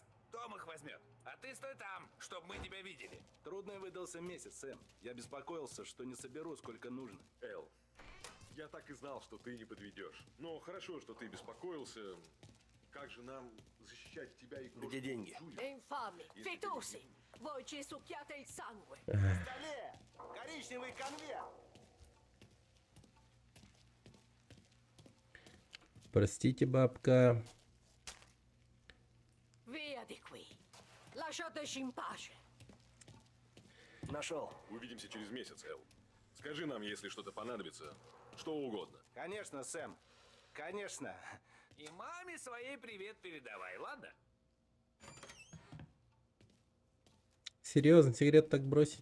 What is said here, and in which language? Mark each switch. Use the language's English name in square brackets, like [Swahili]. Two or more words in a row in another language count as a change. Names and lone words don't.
[Russian] Том их возьмет. А ты стой там, чтобы мы тебя видели. Трудный выдался месяц, Сэм. Я беспокоился, что не соберу, сколько нужно. Эл, я так и знал, что ты не подведешь. Но хорошо, что ты беспокоился. Как же нам защищать тебя и крошку Где деньги? Джулию? [Italian] Infami, fetosi, voi ci succhiate il sangue. [Russian] В столе! Коричневый конверт! Простите, бабка. [Italian] Via di qui. Lasciateci in pace. [Russian] Нашел. Увидимся через месяц, Эл. Скажи нам, если что-то понадобится. Что угодно. Конечно, Сэм. Конечно. И маме своей привет передавай, ладно? Серьезно, сигарет так бросить?